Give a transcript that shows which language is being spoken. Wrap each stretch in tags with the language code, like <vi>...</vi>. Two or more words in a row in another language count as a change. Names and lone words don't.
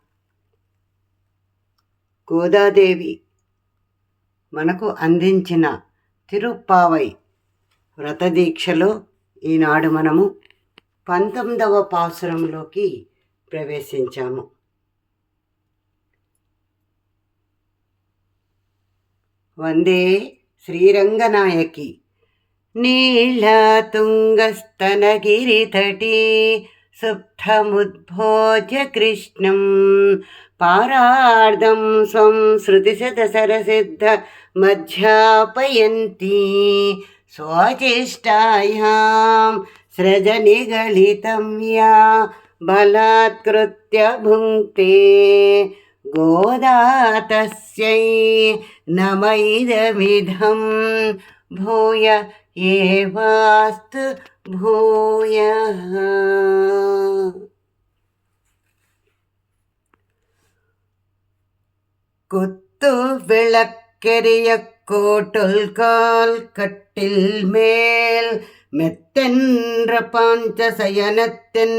<te>గోదాదేవి మనకు అందించిన తిరుప్పావై వ్రతదీక్షలో ఈనాడు మనము 19వ పాసురంలోకి ప్రవేశించాము.</te> <sa>వందే శ్రీరంగనాయకి. नीलातुङ्गस्तनगिरितटी सुप्तमुद्भोज्य कृष्णं पारार्धं स्वं श्रुतिशतसरसिद्धमध्यापयन्ती स्वचेष्टायां सृजनिगलितं या बलात्कृत्य भुङ्क्ते गोदा तस्यै नम इदमिदं भूय एवास्तु भूयः.</sa> <ta>குத்து விளக்கெரிய கோட்டுல் கால் கட்டில் மேல் மெத்தென்ற பாஞ்சசயனத்தின்</ta>